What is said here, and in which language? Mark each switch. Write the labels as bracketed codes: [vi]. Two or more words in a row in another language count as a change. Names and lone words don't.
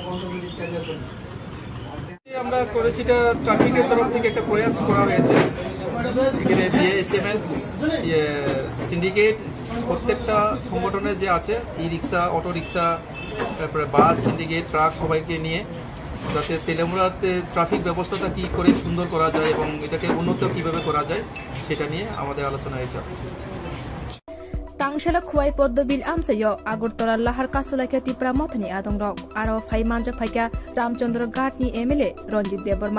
[bn] 15 মিনিট টাইমে করি আমরা করেছি এটা ট্রাফিকের তরফ থেকে একটা প্রয়াস করা হয়েছে এখানে বিএসএমএস সিন্ডিকেট প্রত্যেকটা সংগঠনের যে আছে [en] e rickshaw auto rickshaw [bn] তারপরে [en] bus syndicate truck [bn] সবাইকে নিয়ে যাতে তেলেমুরাতে ট্রাফিক ব্যবস্থাটা কি করে সুন্দর করা যায় এবং এটাকে উন্নত কিভাবে করা যায় সেটা নিয়ে আমাদের আলোচনা হয়েছে [trp] Tangshala khuai poddobil amsayo Agurtala lahar kasulaka tipra mothani adongrok aro phai manja phaika Ramchandra Ghat ni MLA Ranjit Debarma